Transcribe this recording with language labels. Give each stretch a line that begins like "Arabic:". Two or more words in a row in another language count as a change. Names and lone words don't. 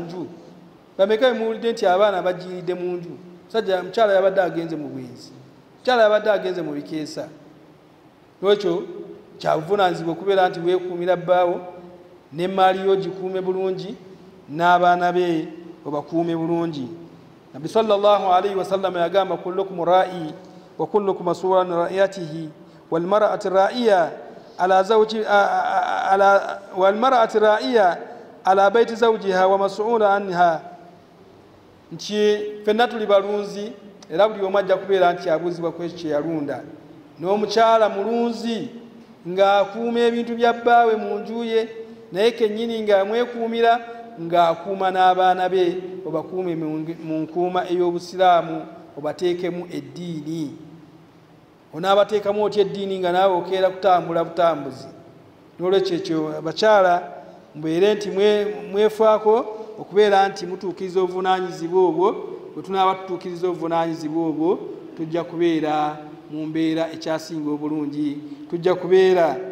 Ganda: nju bameka muwulidde nti abaana bajiridde mu nju musajja mukyala yabadde agenze mu bwenzi mukyala yabadde agenze mu bikeesa lwekyo kyabuvunaanyizibwa okubeera nti weekuumira bbaawo n'emmaali yo gikuume bulungi n'abaana be obakuume bulungi Nabi
Arabic: صلى الله عليه وسلم
Ganda: yagamba
Arabic: كلكم راع وكلكم مسؤول رعيته والمرأة راعية على زوج والمرأة راعية على بيت زوجها ومسؤولة عنها
Ganda: nti fenna tuli balunzi era buli omu ajja kubeera nti abuuzibwa ku ekyo kye yalunda n'omukyala mulunzi ng'akuuma ebintu bya bbaawe mu nju ye naye kennyini ng'amwekuumira ng'akuuma n'abaana be obakuume mu nkuuma ey'obusiraamu obateekemu eddiini onaabateekamu otya eddiini nga naawe okeera kutambula butambuzi n'olwekyo ekyo abakyala mubeere nti mwefaako okubeera nti mutuukiriza obuvunaanyizibwa obwo bwe tunaaba tutuukiriza obuvunaanyizibwa obwo tujja kubeera mu mbeera ekyasinga obulungi tujja kubeera